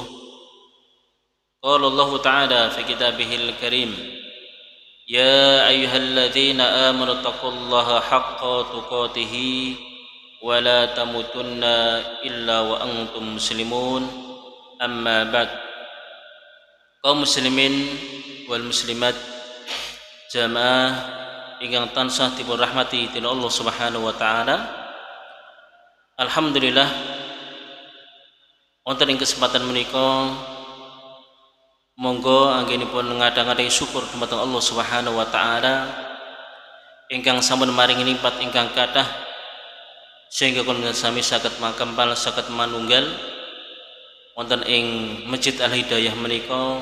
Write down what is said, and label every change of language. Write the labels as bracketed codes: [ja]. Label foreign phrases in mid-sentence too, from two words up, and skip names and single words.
[ar] قال الله تعالى في كتابه الكريم: يا أيها الذين آمنوا اتقوا الله حق تقاته ولا تموتن إلا وأنتم مسلمون. أما بعد. [jv] Kaum [ar] مسلمين والمسلمات, [jv] jamaah ingkang tansah dipun rahmati dening [ar] الله سبحانه وتعالى. [jv] Alhamdulillah wonten ing kesempatan menika monggo anggenipun ngadhang-adhang syukur dumateng [ar] الله سبحانه وتعالى [jv] ingkang sampun maringi nikmat ingkang kathah sehingga kula sami saged makempal saged manunggal wonten ing Masjid Al Hidayah menika.